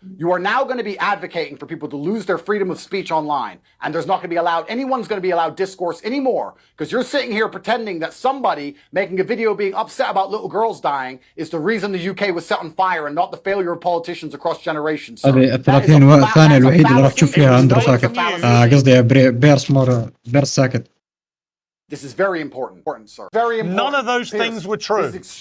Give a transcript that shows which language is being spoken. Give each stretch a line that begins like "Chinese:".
English: You are now going to be advocating for people to lose their freedom of speech online. And there's not going to be anyone's going to be allowed discourse anymore. Because you're sitting here pretending that somebody making a video being upset about little girls dying is the reason the UK was set on fire and not the failure of politicians across generations.
Arabic: هذه 30 ثانية الوحيدة اللي راح تشوف فيها أندرو ساكت. قصدي بيرس ساكت.
English: This is very important, sir. Very important. None of those things were true.